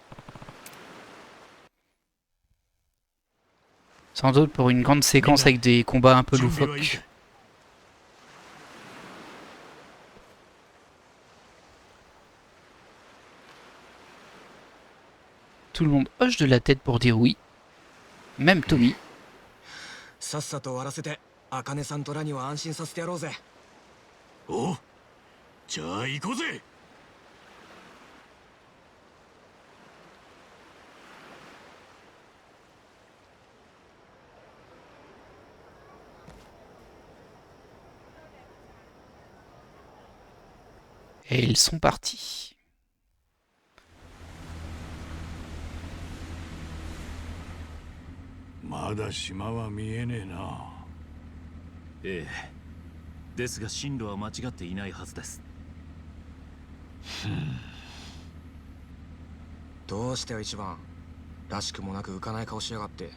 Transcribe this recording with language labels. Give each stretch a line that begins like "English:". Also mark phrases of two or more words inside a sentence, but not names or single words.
French: Sans doute pour une grande séquence avec des combats un peu loufoques. Tout le monde hoche de la tête pour dire oui. Même Tommy.
Japanese: Oh, じゃあ行こうぜ。
French: Et ils sont partis.
Japanese: Eh, ですが進路は間違っていないはずです。どうしてよ一番らしくもなく浮かない顔しやがって。